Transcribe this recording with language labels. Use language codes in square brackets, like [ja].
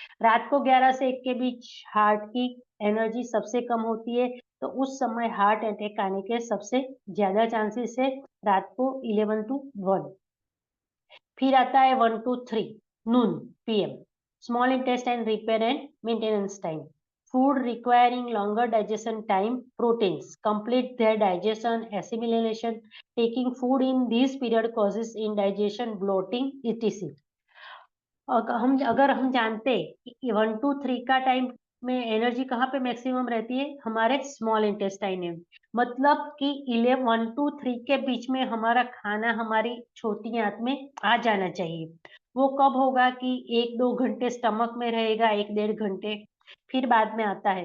[hi] रात को 11 से 1 के बीच हार्ट की एनर्जी सबसे कम होती है, तो उस समय हार्ट अटैक आने के सबसे ज्यादा चांसेस है रात को 11 टू 1। फिर आता है [en] 1 to 3 noon PM, small intestine repair and maintenance time, food requiring longer digestion time, proteins complete their digestion, assimilation. Taking food in this period causes indigestion, bloating, etc. [hi] अगर हम जानते कि 1 to 3 का टाइम में energy कहाँ पे maximum रहती है, हमारे स्मॉल इंटेस्टाइन में। मतलब कि 1 to 3 के बीच में हमारा खाना हमारी छोटी आंत में आ जाना चाहिए। वो कब होगा कि 1-2 घंटे स्टमक में रहेगा, 1 डेढ़ घंटे, फिर बाद में आता है।